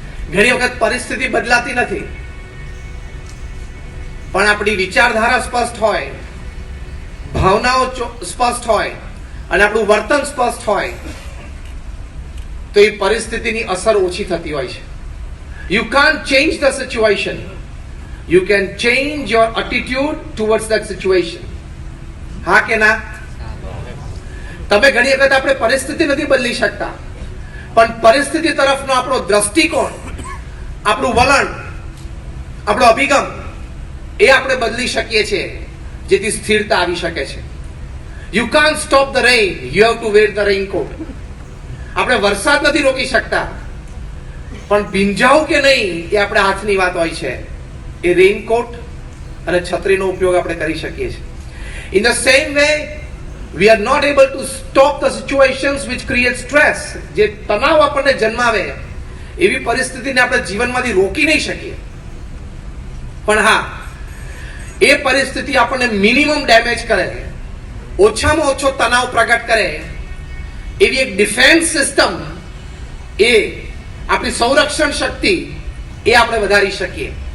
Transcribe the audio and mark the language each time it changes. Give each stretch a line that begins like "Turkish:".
Gujarati: ઘણી વખત પરિસ્થિતિ બદલાતી નથી, પણ આપણી વિચારધારા સ્પષ્ટ હોય, ભાવનાઓ સ્પષ્ટ હોય અને આપણું વર્તન સ્પષ્ટ હોય તો એ પરિસ્થિતિની અસર ઓછી થતી હોય છે.
English: You can't change the situation. You can change your attitude towards that situation.
Gujarati: હા કે ના? તમે ઘણી વખત આપણે પરિસ્થિતિ નથી બદલી શકતા, પણ પરિસ્થિતિ તરફનો આપણો દ્રષ્ટિકોણ, આપણું વલણ, આપણો અભિગમ એ આપણે બદલી શકીએ છીએ, જેથી સ્થિરતા આવી શકે છે.
English: You can't stop the rain. You have to wear the raincoat.
Gujarati: આપણે વરસાદ નથી રોકી શકતા, પણ ભીંજાવું કે નહીં એ આપણે હાથની વાત હોય છે. એ રેઇનકોટ અને છત્રીનો ઉપયોગ આપણે કરી શકીએ છીએ.
English: In the same way, we are not able to stop the situations which create stress.
Gujarati: જે તણાવ આપણને જન્માવે એવી પરિસ્થિતિને આપણે જીવનમાંથી રોકી નહીં શકીએ, પણ હા, એ પરિસ્થિતિ આપણને મિનિમમ ડેમેજ કરે, ઓછામાં ઓછો તણાવ પ્રગટ કરે એવી એક ડિફેન્સ સિસ્ટમ, એ આપણી સંરક્ષણ શક્તિ, એ આપણે વધારી શકીએ.